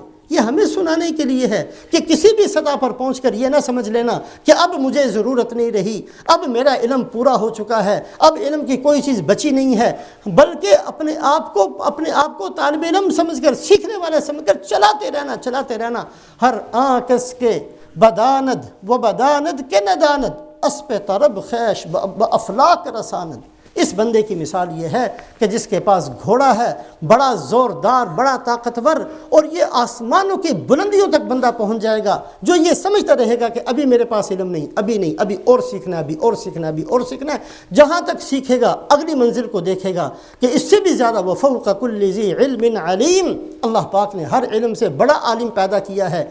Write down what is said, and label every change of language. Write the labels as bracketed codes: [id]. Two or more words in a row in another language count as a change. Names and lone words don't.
[ur] یہ ہمیں سنانے کے لیے ہے کہ کسی بھی سطح پر پہنچ کر یہ نہ سمجھ لینا کہ اب مجھے ضرورت نہیں رہی، اب میرا علم پورا ہو چکا ہے، اب علم کی کوئی چیز بچی نہیں ہے، بلکہ اپنے آپ کو طالب علم سمجھ کر، سیکھنے والا سمجھ کر چلاتے رہنا۔ [fa] ہر آنکس کے بداند و بداند کے نداند، اسپ طرب خیش افلاک رساند۔ [ur] اس بندے کی مثال یہ ہے کہ جس کے پاس گھوڑا ہے، بڑا زوردار، بڑا طاقتور، اور یہ آسمانوں کی بلندیوں تک بندہ پہنچ جائے گا، جو یہ سمجھتا رہے گا کہ ابھی میرے پاس علم نہیں، ابھی اور سیکھنا ہے۔ جہاں تک سیکھے گا اگلی منزل کو دیکھے گا کہ اس سے بھی زیادہ [ar] وفوق کل ذی علم علیم، [ur] اللہ پاک نے ہر علم سے بڑا عالم پیدا کیا ہے۔